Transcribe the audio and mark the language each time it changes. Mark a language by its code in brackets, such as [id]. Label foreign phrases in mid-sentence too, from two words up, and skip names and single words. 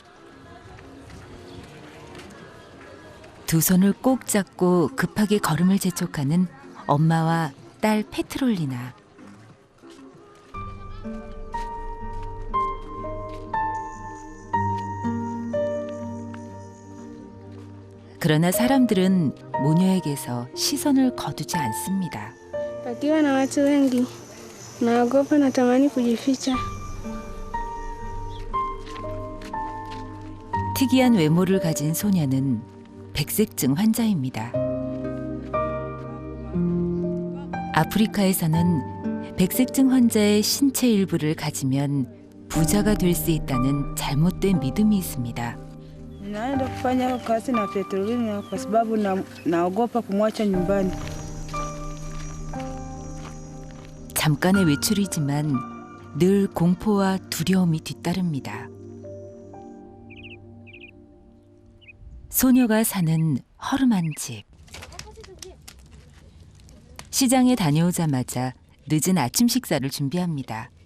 [ko] 두 손을 꼭 잡고 급하게 걸음을 재촉하는 엄마와 딸 페트롤리나. 그러나 사람들은 모녀에게서 시선을 거두지 않습니다. [sw] Pakiwa na watu wengi, naogopa, natamani kujificha. [ko] 특이한 외모를 가진 소녀는 백색증 환자입니다. 아프리카에서는 백색증 환자의 신체 일부를 가지면 부자가 될 수 있다는 잘못된 믿음이 있습니다. [sw] Naenda kufanya kazi na Petrolina kwa sababu naogopa kumwacha nyumbani. [ko] 잠깐의 외출이지만 늘 공포와 두려움이 뒤따릅니다. 소녀가 사는 허름한 집. 시장에 다녀오자마자 늦은 아침 식사를 준비합니다.